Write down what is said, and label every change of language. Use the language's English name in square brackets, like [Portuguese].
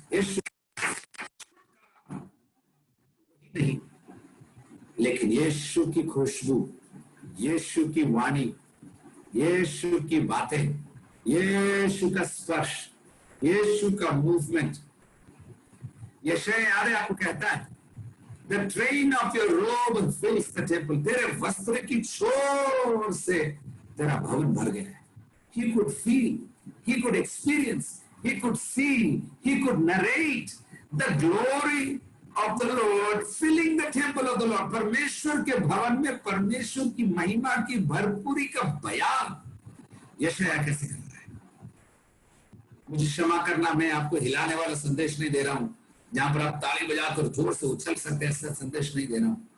[Hindi] यीशु नहीं, लेकिन यीशु की खुशबू, यीशु की वाणी, यीशु की बातें, यीशु का स्पर्श, यीशु का मूवमेंट। यशायाह याद है आपको, कहता है, [English] The train of your robe fills the temple. [Hindi] तेरे वस्त्र की छोर से तेरा भवन भर गया है। [English] He could feel, he could experience, he could see, he could narrate the glory of the lord, filling the temple of the lord. [Hindi] परमेश्वर के भवन में परमेश्वर की महिमा की भरपूरी का बयान यशायाह कैसे कर रहा है। मुझे क्षमा करना, मैं आपको हिलाने वाला संदेश नहीं दे रहा हूं, जहां पर आप ताली बजाकर जोर से उछल सकते हैं, ऐसा संदेश नहीं दे रहा हूं।